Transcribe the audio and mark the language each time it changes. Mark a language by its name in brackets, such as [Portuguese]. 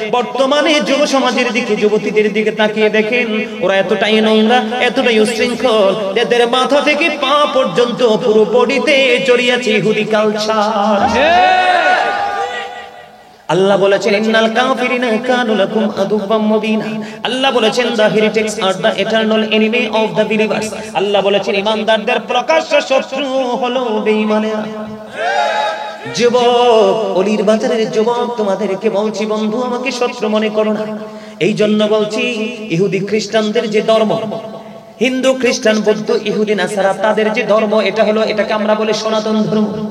[Bangla] বর্তমানে যুব সমাজের দিকে, যুবতীদের দিকে তাকিয়ে দেখেন, ওরা এতটাই নোংরা, এতটাই উশৃঙ্খল, এদের মাথা থেকে পা পর্যন্ত পুরো বডিতে জড়িয়ে আছে ইহুদি কালচার। আল্লাহ বলেছেন, [Arabic] ইন্নাল কাফিরিনা কানু লাকুম আদুওয়াম মুবিনা। [Bangla] আল্লাহ বলেছেন, [English] the heretics are the eternal enemy of the believers। [Bangla] আল্লাহ বলেছেন, ঈমানদারদের প্রকাশ্য শত্রু হলো বেঈমানেরা। যুবক, অলির বাজারের যুবক, তোমাদেরকে বলছি, বন্ধু আমাকে শত্রু মনে করো না। এই জন্য বলছি, ইহুদি খ্রিস্টানদের যে ধর্ম, হিন্দু খ্রিস্টান বৌদ্ধ ইহুদি নাসারা, তাদের যে ধর্ম, এটা হলো, এটাকে আমরা বলি সনাতন ধর্ম।